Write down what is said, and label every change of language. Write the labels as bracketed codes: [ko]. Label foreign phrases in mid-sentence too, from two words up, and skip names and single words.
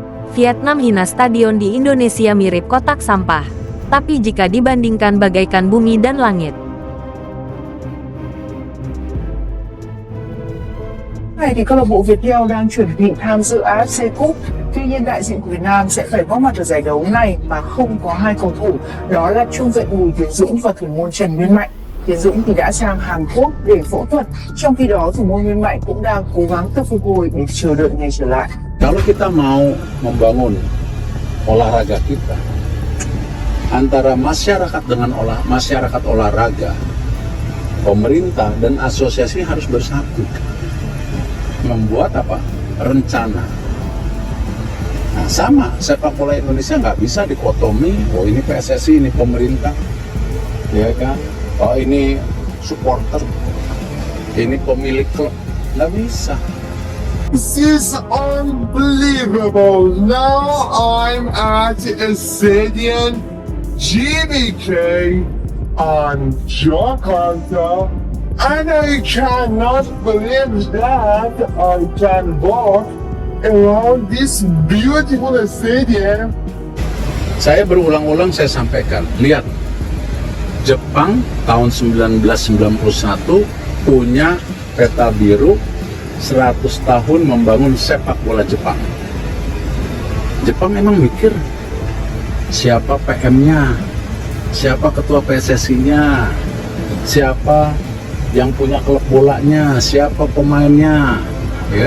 [id] Vietnam hina stadion di Indonesia mirip kotak sampah. Tapi jika dibandingkan bagaikan bumi dan langit. [vi] Này thì câu lạc bộ Viettel đang chuẩn bị tham dự AFC Cup. Tuy nhiên đại diện của Việt Nam sẽ phải góp mặt ở giải đấu này mà không có hai cầu thủ, đó là trung vệ Bùi Tiến Dũng và thủ môn Trần Nguyên Mạnh. Tiến Dũng thì đã sang Hàn Quốc để phẫu thuật, trong khi đó thủ môn Nguyên Mạnh cũng đang cố gắng tập phục hồi để chờ đợi ngày trở lại. [id] Kalau kita mau membangun olahraga kita antara masyarakat dengan masyarakat olahraga, pemerintah dan asosiasi harus bersatu membuat rencana. Nah, sama sepak bola Indonesia nggak bisa dikotomi, oh ini PSSI, ini pemerintah, ya kan? Oh ini supporter, ini pemilik klub, nggak bisa. [en] This is unbelievable. Now I'm at a stadium GBK on Jakarta, and I cannot believe that I can walk around this beautiful stadium. [id] Saya berulang-ulang saya sampaikan, lihat Jepang tahun 1991 punya peta biru 100 tahun membangun sepak bola Jepang. Jepang memang mikir siapa PM-nya, siapa ketua PSSI-nya, siapa yang punya klub bolanya, siapa pemainnya, ya.